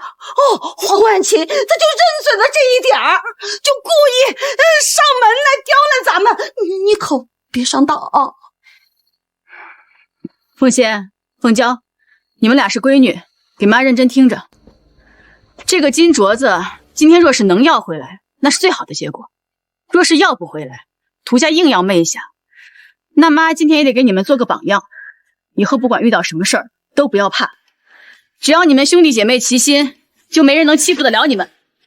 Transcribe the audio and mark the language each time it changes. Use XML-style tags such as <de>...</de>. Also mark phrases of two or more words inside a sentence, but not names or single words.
<zh>黃婉晴他就認準了這一點兒，就故意上門來刁難咱們，你可別上當啊。鳳仙、鳳嬌，你們倆是閨女，給媽認真聽着。這個金鐲子今天若是能要回來，那是最好的結果。若是要不回來，涂家硬要媚一下，那媽今天也得給你們做個榜樣，以後不管遇到什麼事兒都不要怕，只要你們兄弟姐妹齊心，就沒人能欺負得了你們。</zh>